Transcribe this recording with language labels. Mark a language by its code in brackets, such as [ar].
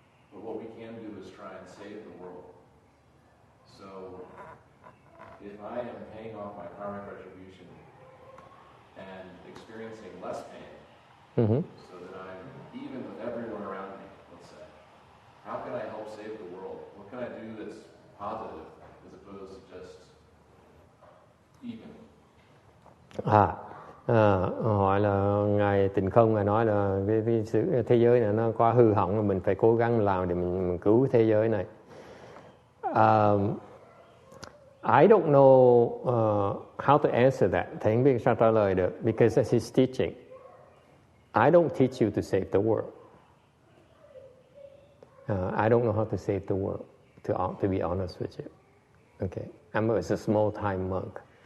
[en] But what we can do is try and save the world. So, if I am paying off my karmic retribution and experiencing less pain, Mm-hmm. so that I'm even with everyone around me, let's say, how can I help save the world? What can I do that's positive as opposed to just even? [vi] Hỏi là Ngài Tịnh Không Ngài nói là cái sự thế giới này nó quá hư hỏng, mình phải cố gắng làm để mình cứu thế giới này. [en] I don't know how to answer that. [vi] Thầy không biết sao trả lời được, [en] because that's his teaching. I don't teach you to save the world. I don't know how to save the world, to be honest with you. Okay, I'm a small time monk.